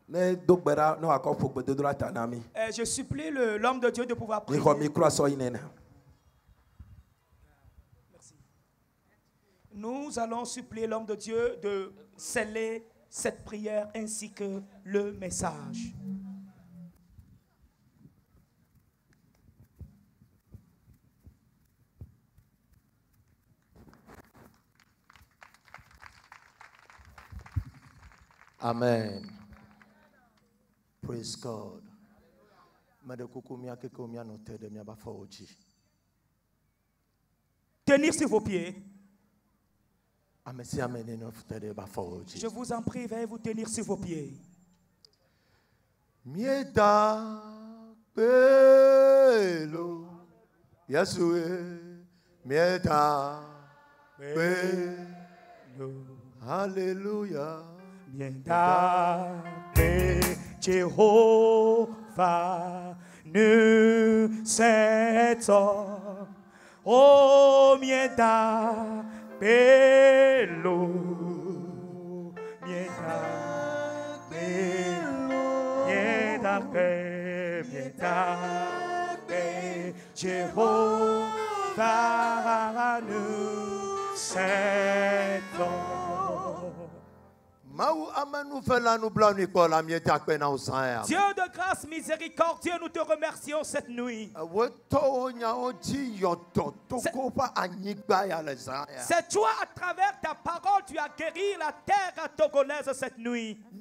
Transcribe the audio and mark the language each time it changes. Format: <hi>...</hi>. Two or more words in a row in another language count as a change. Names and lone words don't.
<fr>Je supplie l'homme de Dieu de pouvoir prier. Nous allons supplier l'homme de Dieu de sceller cette prière ainsi que le message. Amen.</fr> <en>Praise God.</en> <fr>Tenir sur vos pieds. Je vous en prie, veuillez vous tenir sur vos pieds.</fr> <ee>Mieda pelo Yahshua mieda pelo Alléluia mieda pe Jehovah nu seto oh mieda pelo mieda Jehovah</ee> <fr>nous s'étend. Dieu de grâce miséricordieux, nous te remercions cette nuit. C'est toi, à travers ta parole, tu as guéri la terre togolaise cette nuit.</fr>